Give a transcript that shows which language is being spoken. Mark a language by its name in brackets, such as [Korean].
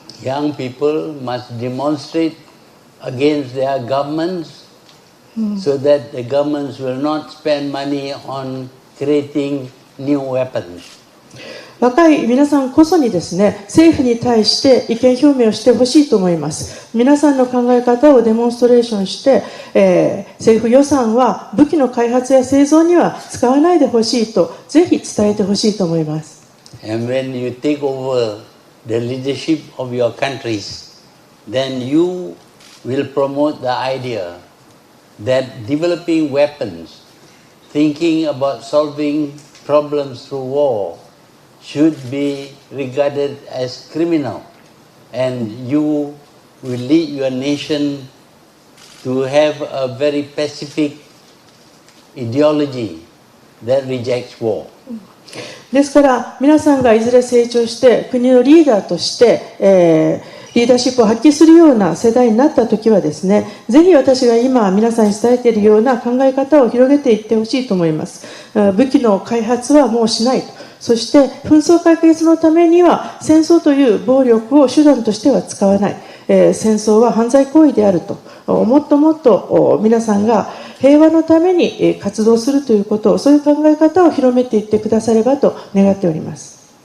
[English] Young people must demonstrate against their governments so that the governments will not spend money on creating new weapons. [Japanese] 若い皆さんこそにですね、政府に対して意見表明をしてほしいと思います。皆さんの考え方をデモンストレーションして、政府予算は武器の開発や製造には使わないでほしいと、ぜひ伝えてほしいと思います。 [English] And when you take over the leadership of your countries, then you will promote the idea that developing weapons, thinking about solving problems through war, should be regarded as criminal, and you will lead your nation to have a very pacific ideology that rejects war. [Japanese] ですから皆さんがいずれ成長して国のリーダーとして、リーダーシップを発揮するような世代になった時はですね、ぜひ私が今皆さんに伝えているような考え方を広げていってほしいと思います。武器の開発はもうしないと。そして紛争解決のためには戦争という暴力を手段としては使わない、戦争は犯罪行為であると、もっともっと皆さんが平和のために活動するということ、そういう考え方を広めていってくださればと願っております。